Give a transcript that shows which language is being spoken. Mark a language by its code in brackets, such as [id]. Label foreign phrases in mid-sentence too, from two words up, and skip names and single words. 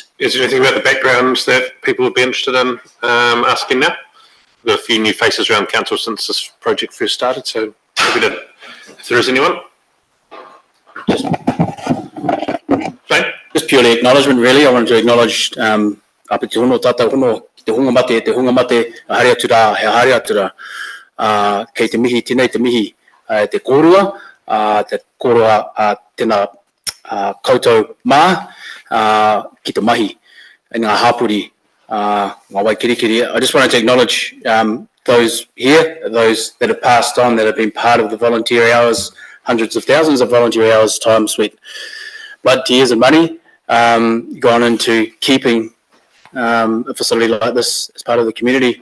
[en] Is there anything about the background that people would be interested in asking now? We've got a few new faces around council since this project first started, so happy to, if there is anyone. Just purely acknowledgement, really. I wanted to acknowledge [mi] apa te hono tata hono, te hunga mate, haere atura, he haere atura, kei te mihi, tēnei te mihi, te kōrua, tēnā koutou mā, ki te mahi, i ngā hapuri, ngā wai kirikiri. [en] I just wanted to acknowledge those here, those that have passed on, that have been part of the volunteer hours, hundreds of thousands of volunteer hours, time, sweat, blood, tears and money, gone into keeping a facility like this as part of the community.